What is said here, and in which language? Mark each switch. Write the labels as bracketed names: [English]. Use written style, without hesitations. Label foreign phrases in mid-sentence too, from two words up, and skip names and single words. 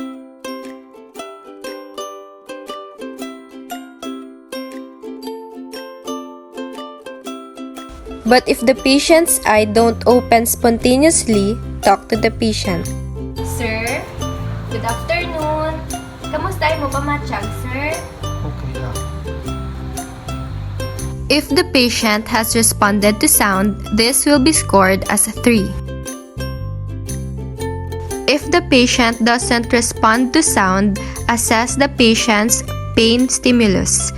[English] But if the patient's eye don't open spontaneously, talk to the patient. Sir, good afternoon. [Hiligaynon] Kamusta mo pa matiyag, sir? [English] Okay, yeah. If the patient has responded to sound, this will be scored as a 3. If the patient doesn't respond to sound, assess the patient's pain stimulus.